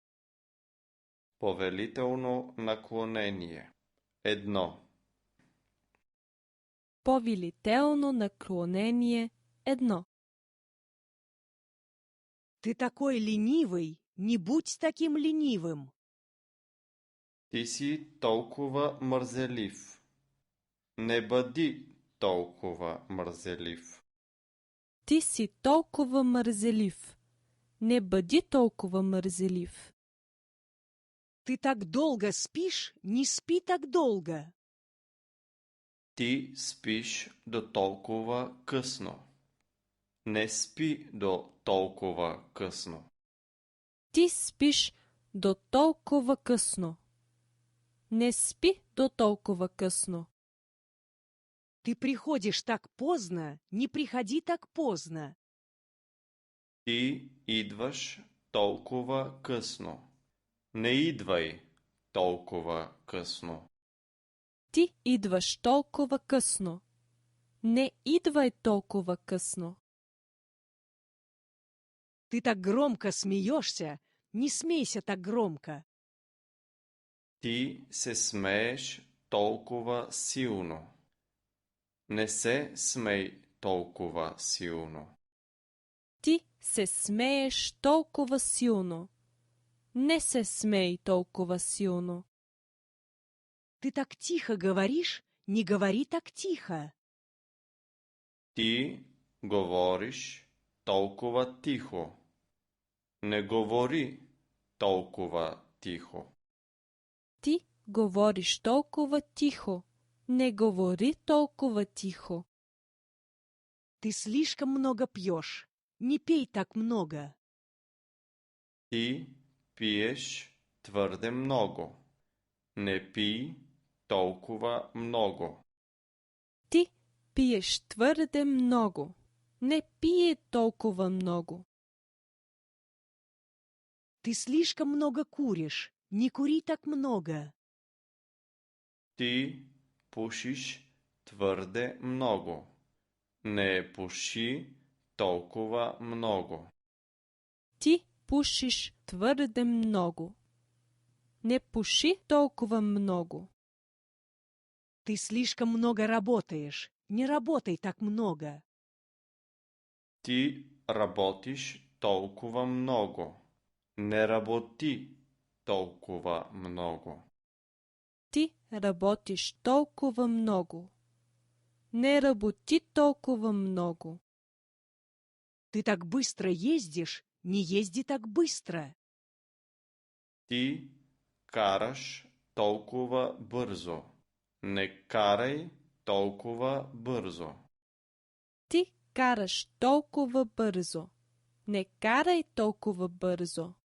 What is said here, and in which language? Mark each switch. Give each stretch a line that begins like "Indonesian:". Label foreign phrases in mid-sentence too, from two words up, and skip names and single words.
Bulgarian: Повелително наклонение. 1. Повелително наклонение 1.
Russian: Ты такой ленивый, не будь таким ленивым.
Bulgarian: Ти си толкова мързелив. Не бъди толкова мързелив. Ти си толкова мързелив. Не бъди толкова мързелив.
Russian: Ты так долго спишь, не спи так долго.
Bulgarian: Ти спиш до толкова късно. Не спи до толкова късно. Ти спиш до толкова късно. Не спи до толкова късно.
Russian: Ты приходишь так поздно, не приходи так поздно.
Bulgarian: Ти идваш толкова късно. Не идвай толкова късно. Ти идваш толкова късно. Не идвай толкова късно.
Russian: Ты так громко смеешься, не смейся так громко.
Bulgarian: Ти се смееш толкова силно. Не се смей толкова силно. Ти се смееш толкова силно. Не се смей толкова силно.
Russian: Ты так тихо говоришь, не говори так тихо.
Bulgarian: Ти говориш толкова тихо. Не говори толкова тихо. Ти говориш толкова тихо. Не говори толкова тихо.
Russian: Ты слишком много пьешь, не пей так много.
Bulgarian: Ти пиеш твърде много. Не пий толкова много. Ти пиеш твърде много. Не пие толкова много.
Russian: Ты слишком много куришь, не кури так много.
Bulgarian: Ти пушиш твърде много. Не пуши толкова много. Ти пушиш твърде много. Не пуши толкова много.
Russian: Ты слишком много работаешь, не работай так много.
Bulgarian: Ти работиш толкова много. Не работи толкова много. Ти работиш толкова много. Не работи толкова много.
Russian: Ты так быстро ездишь, не езди так быстро.
Bulgarian: Ти караш толкова бързо. Не карай толкова бързо. Ти караш толкова бързо. Не карай толкова бързо.